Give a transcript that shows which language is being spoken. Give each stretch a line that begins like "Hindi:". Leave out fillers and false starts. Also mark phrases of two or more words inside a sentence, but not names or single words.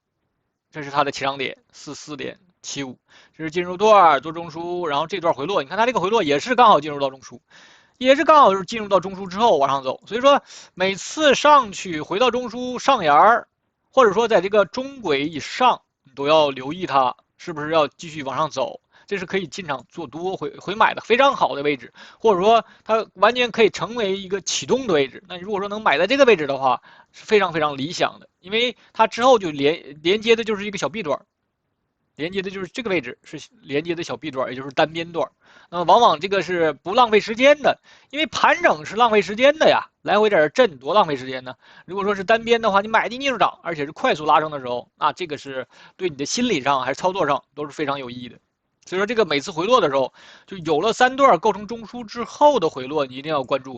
Chinese: 這是它的起漲點44.75，這是進入段做中樞，然後這段回落，你看它這個回落也是剛好進入到中樞，也是剛好是進入到中樞之後往上走，所以說每次上去回到中樞上沿，或者說在這個中軌以上，你都要留意它是不是要繼續往上走，這是可以進場做多回買的非常好的位置，或者說它完全可以成為一個啟動的位置。那如果說能買在這個位置的話，是非常非常理想的。因為它之後就連接的就是一個小 B 段，連接的就是這個位置是連接的小 B 段，也就是單邊段。那麼往往這個是不浪費時間的，因為盤整是浪費時間的呀，來回在這震多浪費時間呢。如果說是單邊的話，你買進去就漲，而且是快速拉升的時候，那這個是對你的心理上還是操作上都是非常有意義的。所以說這個每次回落的時候，就有了3段構成中樞之後的回落，你一定要關注。